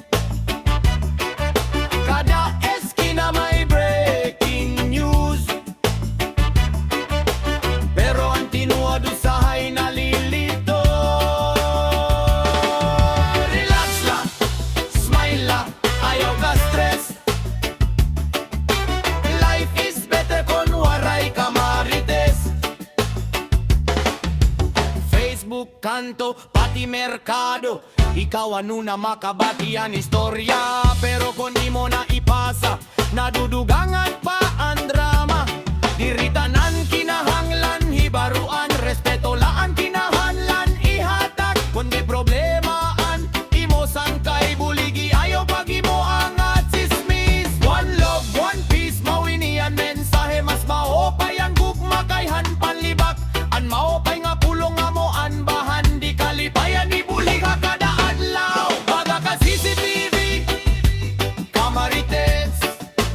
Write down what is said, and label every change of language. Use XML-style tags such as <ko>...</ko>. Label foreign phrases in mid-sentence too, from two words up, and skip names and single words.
<war>Kada eskina may breaking news. Pero ang tinuod usahay nalilito. Relax la, smile la, ayaw ka stress.</war> <en>Life is better</en> <war>kon waray</war> <en>Kamarites.</en> <war>Facebook kanto, pati merkado. Ikaw ano na makabati ang istorya. Pero kung di mo na ipasa, nadudugangan pa ang drama. Diritanan kinahanglan, hibaruan, respeto laan kinahanglan ihatag. Kundi problemaan, imo sangkay buligi, ayaw pag imo angat sismis.</war> <en>One love, one peace,</en> <war>mawinian mensahe, mas maopay ang gugma kayhan panlibak. An maopay nga pulong nga mo an bahan, di kalipayan ibuli ka kada adlaw. Baga ka CCTV, Kamarites.</war>